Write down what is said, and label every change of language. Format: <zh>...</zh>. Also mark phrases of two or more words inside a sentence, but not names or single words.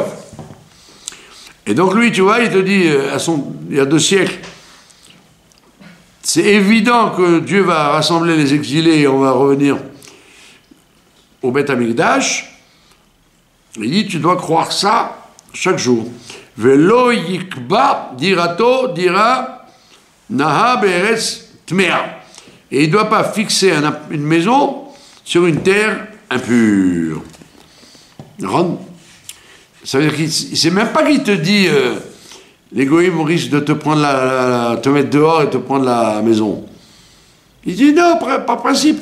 <fr>Et donc lui, tu vois, il te dit, il y a 2 siècles, c'est évident que Dieu va rassembler les exilés et on va revenir au</fr> <he>בית המקדש.</he> <fr>Il dit, tu dois croire ça chaque jour.</fr> <he>ולא יקבע דירתו דירה נאה בארץ טמאה.</he> <fr>Et il ne doit pas fixer une maison sur une terre impure. Ça veut dire qu'il ne sait même pas qu'il te dit l'égoïsme risque de te prendre te mettre dehors et te prendre la maison. Il dit non, par principe.</fr>